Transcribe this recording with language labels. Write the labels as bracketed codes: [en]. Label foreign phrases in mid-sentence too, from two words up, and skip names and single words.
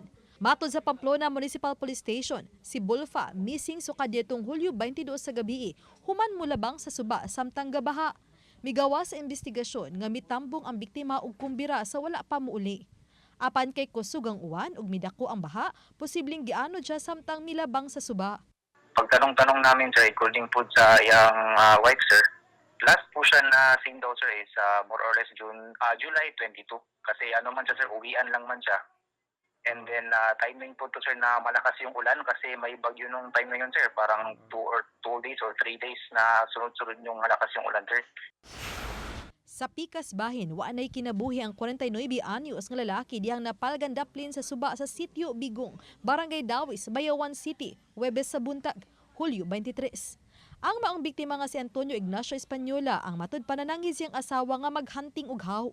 [ceb] Matod sa Pamplona Municipal Police Station, si Bulfa missing sukad nitong Hulyo 22 sa gabi, human mulabang sa suba samtang gabaha. Migawa sa investigasyon nga mitambong ang biktima og kumbira sa wala pa muuli. Apan kay kusog ang uwan ug midako ang baha, posibleng gianod siya samtang milabang sa suba. [tl] Pagtanong-tanong namin sir, according po sa iyang wife sir, last po siya na seen daw sir is more or less July 22. Kasi ano man siya sir, uwian lang man siya. [en] And then timing [tl] po to sir na malakas yung ulan kasi may bagyo nung time na yun sir. Parang [en] 2 days or 3 days [tl] na sunod-sunod yung malakas yung ulan sir. [ceb] Sa Pikas Bahin, waanay kinabuhi ang 49 anyos nga lalaki diyang napalgan daplin sa suba sa sitio Bigong, Barangay Dawis, Bayawan City, Huwebes sa buntag, Hulyo 23. Ang maong biktima nga si Antonio Ignacio Española ang matud pananangis siyang asawa nga maghunting og haw.